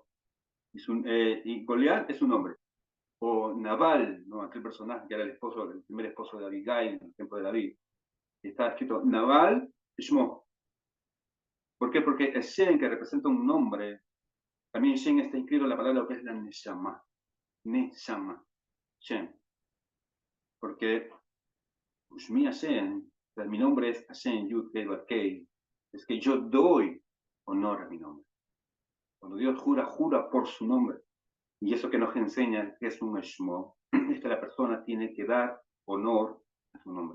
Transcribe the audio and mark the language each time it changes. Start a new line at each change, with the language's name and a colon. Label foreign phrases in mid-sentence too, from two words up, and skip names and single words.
Spanish: Y Goliat es un nombre. O Nabal, ¿no? Aquel personaje que era el primer esposo de Abigail en el tiempo de David. Está escrito Nabal, Ushmo. ¿Por qué? Porque el Shen, que representa un nombre, también Shen está inscrito en la palabra que es la Neshama.
Hebrew: נשמה. שין.
Spanish: Porque
Hebrew: ושמי השם,
Spanish: mi nombre es Hashem,
Hebrew: יוד קי,
Spanish: es que yo doy honor a mi nombre. Cuando Dios jura, jura por su nombre. Y eso que nos enseña que es un Shmo, es que la persona tiene que dar honor a su nombre.